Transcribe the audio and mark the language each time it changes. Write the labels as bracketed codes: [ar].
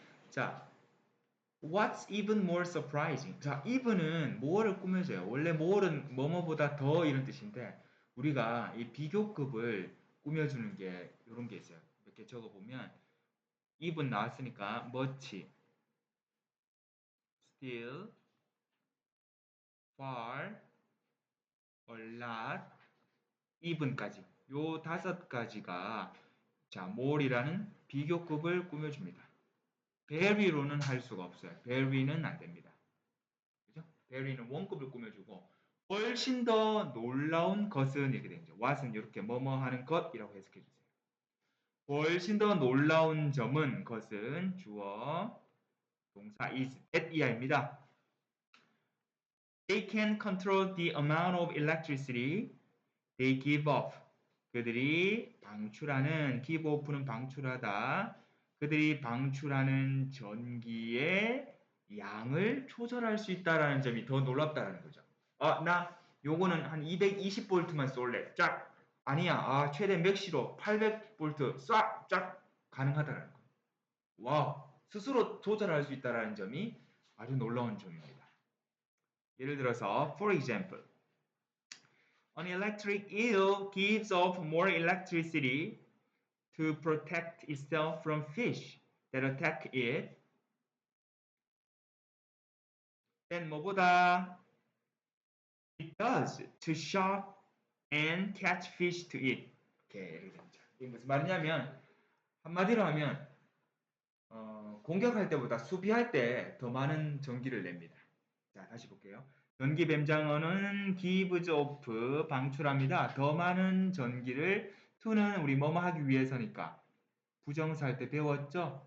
[en] 자, What's even more surprising? [ko] 자, even은 more를 꾸며줘요. 원래 more는 뭐뭐보다 더 이런 뜻인데 우리가 이 비교급을 꾸며주는 게 이런 게 있어요. 이렇게 적어보면 even 나왔으니까 [en] much, still, far, a lot, even [ko] 까지 요 5가지가 자, more이라는 비교급을 꾸며줍니다. very로는 할 수가 없어요. very는 안 됩니다. 그죠? very는 원급을 꾸며주고 훨씬 더 놀라운 것은 이렇게 되죠. what은 이렇게 뭐뭐 하는 것이라고 해석해 주세요. 훨씬 더 놀라운 점은 것은 주어 동사 is at 이하입니다. [en] They can control the amount of electricity they give off. [ko] 그들이 방출하는 give off는 방출하다. 그들이 방출하는 전기의 양을 조절할 수 있다라는 점이 더 놀랍다라는 거죠. 아, 나 요거는 한 220V만 쏠래. 쫙. 아니야. 아, 최대 맥시로 800V 싹, 쫙 가능하다라는 거. 와, 스스로 조절할 수 있다라는 점이 아주 놀라운 점입니다. 예를 들어서, [en] for example, An electric eel gives off more electricity to protect itself from fish that attack it. Then [ko] 뭐보다 [en] it does to shock and catch fish to eat. [ko] 이렇게 됩니다. 이게 무슨 말이냐면 한마디로 하면 공격할 때보다 수비할 때 더 많은 전기를 냅니다. 자, 다시 볼게요. 전기 뱀장어는 gives off 방출합니다. 더 많은 전기를 to는 우리 뭐뭐 하기 위해서니까 부정사 할 때 배웠죠?